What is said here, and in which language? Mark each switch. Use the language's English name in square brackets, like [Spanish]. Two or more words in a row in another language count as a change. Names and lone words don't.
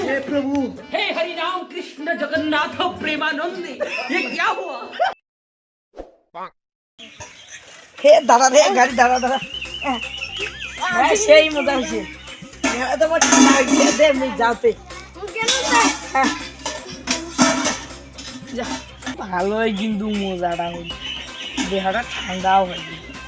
[Hindi] हे हरि राम कृष्ण जगन्नाथ प्रेमानंद ये क्या हुआ [Bangla] হে দাদা রে গাড়ি দাদা হ্যাঁ সেই মজা হয়েছে মেলাতে আমার ঠান্ডা হয়েছে দে মুই যাতে হ্যাঁ যা ভালোই কিন্তু মজাটা হল দেহটা ঠান্ডাও হয়ে গেল